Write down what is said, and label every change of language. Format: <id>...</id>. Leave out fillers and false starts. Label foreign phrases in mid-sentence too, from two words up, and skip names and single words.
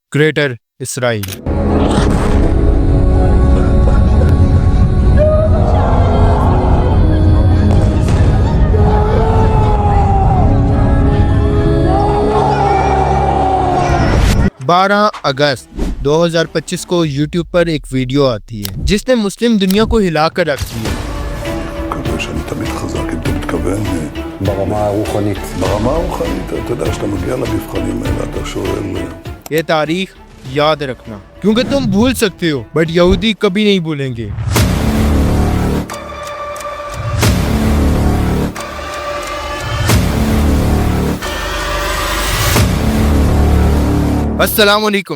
<hi>ग्रेटर इसराइल। बारह अगस्त 2025 को YouTube पर एक वीडियो आती है जिसने मुस्लिम दुनिया को हिलाकर रख दिया।</hi> <he>שאני תמיד חזק, אם אתה מתכוון ברמה הרוחנית. ברמה הרוחנית, אתה יודע, שאתה מגיע למבחנים האלה, אתה שואל</he> <hi>ये तारीख याद रखना क्योंकि तुम भूल सकते हो बट यहूदी कभी नहीं भूलेंगे।</hi> <ar>السلام عليكم.</ar>